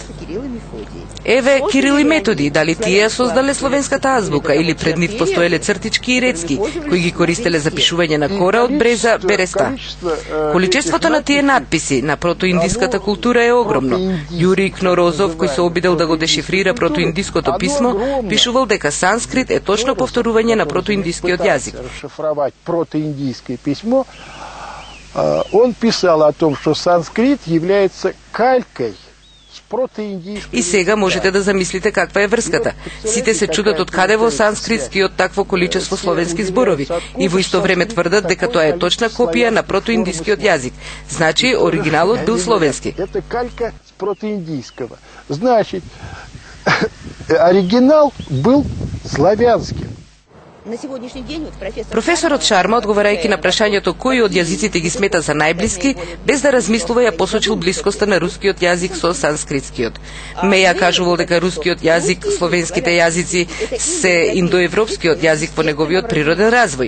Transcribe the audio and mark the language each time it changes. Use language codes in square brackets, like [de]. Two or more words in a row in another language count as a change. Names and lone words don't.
[mk] Еве Кирил и Методи, дали тие ја создале словенската азбука или пред нив постоеле цртички и рецки кои ги користеле за пишување на кора од бреза, береста. Количеството на тие надписи на протоиндиската култура е огромно. Јурий Кнорозов, кој се обидел да го дешифрира протоиндиското писмо, пишувал дека санскрит е точно повторување на протоиндискиот јазик. [ru] Протоиндийское письмо, он писал о том, что санскрит является калькой. [mk] И сега можете да замислите каква е врската. Сите се чудат од каде во санскритскиот такво количество словенски зборови и во исто време тврдат дека тоа е точна копија на протоиндискиот јазик. Значи, оригиналот бил словенски. [ru] Это калька с протоиндийского. Значит, оригинал был славянским. [mk] Професорот Шарма, одговарајќи на прашањето кои од јазиците ги смета за најблиски, без да размислува ја посочил блискоста на рускиот јазик со санскритскиот. Меја кажувал дека рускиот јазик, словенските јазици се индоевропскиот јазик во неговиот природен развој.